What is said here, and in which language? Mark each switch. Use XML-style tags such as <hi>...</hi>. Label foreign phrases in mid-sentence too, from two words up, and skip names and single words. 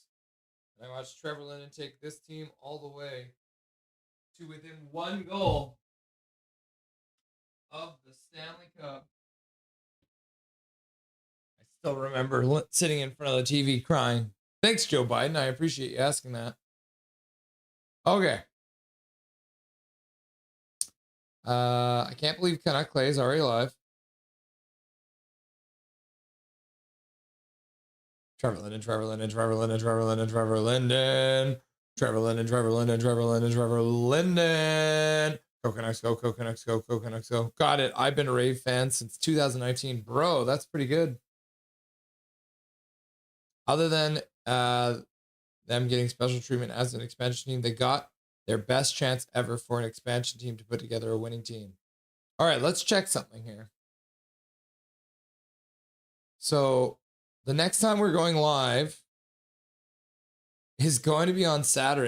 <en>And I watched Trevor Linden take this team all the way to within 1 goal of the Stanley Cup. I still remember sitting in front of the TV crying. Thanks, Joe Biden. I appreciate you asking that. Okay. I can't believe Canuck Clay is already alive. Trevor Linden, Trevor Linden, Trevor Linden, Trevor Linden, Trevor Linden, Trevor Linden, Trevor Linden, Trevor Linden, Trevor Linden. Go Canucks, go, go Canucks, go, go Canucks, go. Got it. I've been a Rave fan since 2019. Bro, that's pretty good. Other than them getting special treatment as an expansion team, they got their best chance ever for an expansion team to put together a winning team. All right, let's check something here. So the next time we're going live is going to be on Saturday.</en>